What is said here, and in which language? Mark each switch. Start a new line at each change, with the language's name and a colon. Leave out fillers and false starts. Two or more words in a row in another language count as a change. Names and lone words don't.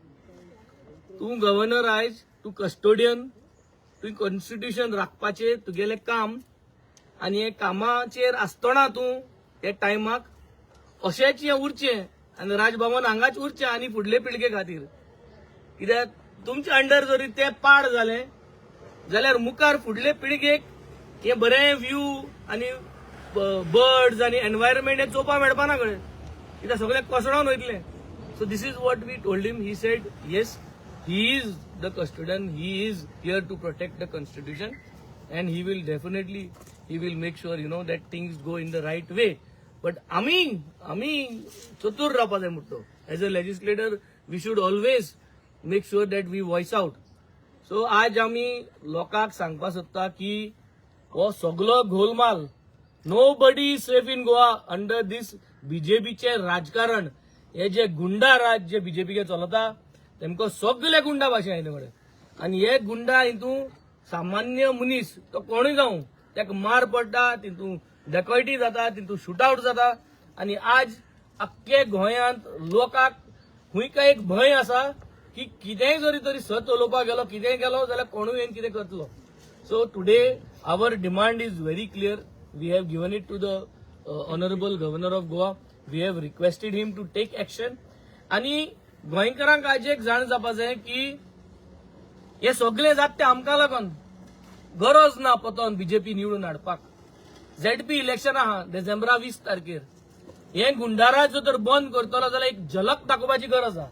Konkani: तूं गव्हर्नर आयज तूं कस्टोडियन तुवें कॉन्स्टिट्यूशन राखपाचें तुगेलें काम आनी हे कामाचेर आसतना तूं हे टायमाक अशेंच हें उरचें आनी राजभवन हांगाच उरचें आनी फुडले पिळगे खातीर कित्याक तुमच्या अंडर जरी तें पाड जालें जाल्यार मुखार फुडले पिळगेक हे बरें व्यू आनी बर्ड्स आनी एनवायरमेंट हे चोवपा मेळपाना कळ्ळें कित्याक सगळें कोसळोन वयतलें
English: So this is what we told him he said yes he is the custodian he is here to protect the constitution and he will definitely he will make sure you know that things go in the right way but
Konkani: आमी चतूर रावपा जाय म्हणटो
English: as a legislator we should always make sure that we voice out so
Konkani: आज आमी लोकांक सांगपा सोदता की हो सगळो घोलमाल
English: no body is safe in
Konkani: गोवा
English: under these
Konkani: बीजेपीचे राजकारण हे जे गुंडा राज जे बीजेपीचे चलता तेमकां सगळे गुंडा भाशे आयले मरे आनी हे गुंडा हितून सामान्य मनीस तो कोणूय जावं ताका मार पडटा तितून डकैती जाता तितून शूटआउट जाता आनी आज अख्खे गोंयांत लोकांक हुंयका एक भंय आसा की कितेंय जरी तरी सत उलोवपाक गेलो कितेंय गेलो जाल्यार कोणूय येवन कितें करतलो.
English: So today our demand is very clear. We have given it to the honourable governor of Goa. We have requested him to take action.
Konkani: आणि गोंयकारांक आज एक जाण जावपा जाय की हे सगळे जात ते आमकां लागून. गरज ना पतोन बीजेपी निवडून हाडपाक.
English: ZP election
Konkani: आहा डिसेंबरा 20 तारखेर. हे गुंडाराज जर बंद करतलो जाल्यार एक झलक दाखोवपाची गरज आहा.